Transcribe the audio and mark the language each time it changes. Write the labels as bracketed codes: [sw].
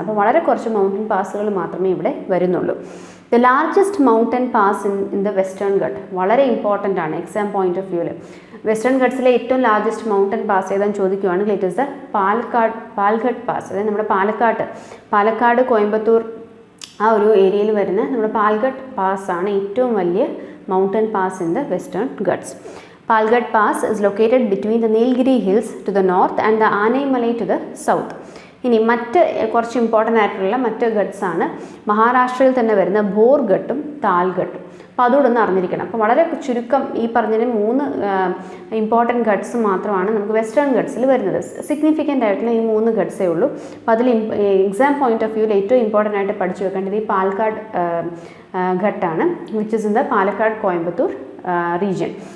[ml] അപ്പോൾ വളരെ കുറച്ച് മൗണ്ടൻ പാസുകൾ മാത്രമേ ഇവിടെ വരുന്നുള്ളൂ. [en] the largest mountain pass in the Western Ghat [ml] വളരെ ഇമ്പോർട്ടൻ്റ് ആണ് എക്സാം പോയിന്റ് ഓഫ് വ്യൂവിൽ. വെസ്റ്റേൺ ഗട്ട്സിലെ ഏറ്റവും ലാർജസ്റ്റ് മൗണ്ടൻ പാസ് ഏതാണെന്ന് ചോദിക്കുകയാണെങ്കിൽ [en] It is the Palghat Pass. [ml] അതായത് നമ്മുടെ പാലക്കാട് കോയമ്പത്തൂർ ആ ഒരു ഏരിയയിൽ വരുന്ന നമ്മുടെ പാൽഘട്ട് പാസ് ആണ് ഏറ്റവും വലിയ [en] Mountain pass in the Western Ghats. Palghat Pass is located between the Nilgiri Hills to the north and the Anaimalai to the south. [ml] ഇനി മറ്റ് കുറച്ച് ഇമ്പോർട്ടൻ്റ് ആയിട്ടുള്ള മറ്റ് ഗട്ട്സ് ആണ് മഹാരാഷ്ട്രയിൽ തന്നെ വരുന്ന ഭോർഘട്ടും താൽഘട്ടും. അപ്പോൾ അതുകൂടെ ഒന്ന് അറിഞ്ഞിരിക്കണം. അപ്പോൾ വളരെ ചുരുക്കം ഈ പറഞ്ഞതിന് 3 ഇമ്പോർട്ടൻറ്റ് ഗട്ട്സ് മാത്രമാണ് നമുക്ക് വെസ്റ്റേൺ ഗട്ട്സിൽ വരുന്നത്. സിഗ്നിഫിക്കൻ്റ് ആയിട്ടുള്ള ഈ 3 ഗട്ട്സേ ഉള്ളൂ. അപ്പോൾ അതിൽ എക്സാം പോയിന്റ് ഓഫ് വ്യൂവിൽ ഏറ്റവും ഇമ്പോർട്ടൻ്റ് ആയിട്ട് പഠിച്ചു വെക്കേണ്ടത് ഈ Palakkad ഘട്ടാണ്, [en] Which is in the Palakkad Coimbatore region.